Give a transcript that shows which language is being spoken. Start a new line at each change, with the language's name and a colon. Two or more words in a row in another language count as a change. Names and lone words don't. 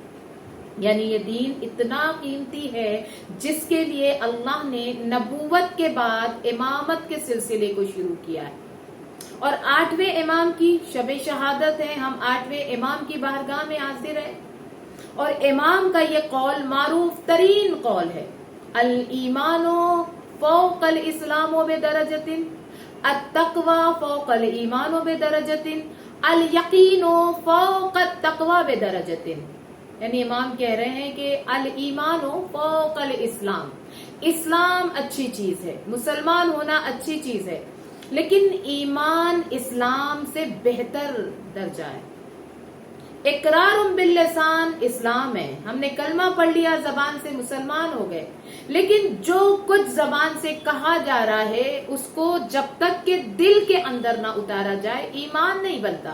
Urdu: یعنی یہ دین اتنا قیمتی ہے جس کے لیے اللہ نے نبوت کے بعد امامت کے سلسلے کو شروع کیا ہے۔ اور 8ویں امام کی شب شہادت ہے، ہم 8ویں امام کی بارگاہ میں حاضر ہیں، اور امام کا یہ قول معروف ترین قول ہے،
Arabic: الایمان فوق الاسلام بدرجۃ، التقوی فوق الایمان بدرجۃ، الیقین فوق التقوی بدرجۃ۔
Urdu: یعنی امام کہہ رہے ہیں کہ
Arabic: الایمان فوق الاسلام،
Urdu: اسلام اچھی چیز ہے، مسلمان ہونا اچھی چیز ہے، لیکن ایمان اسلام سے بہتر درجہ ہے۔
Arabic: اقرار باللسان
Urdu: اسلام ہے، ہم نے کلمہ پڑھ لیا، زبان سے مسلمان ہو گئے، لیکن جو کچھ زبان سے کہا جا رہا ہے اس کو جب تک کہ دل کے اندر نہ اتارا جائے ایمان نہیں بنتا۔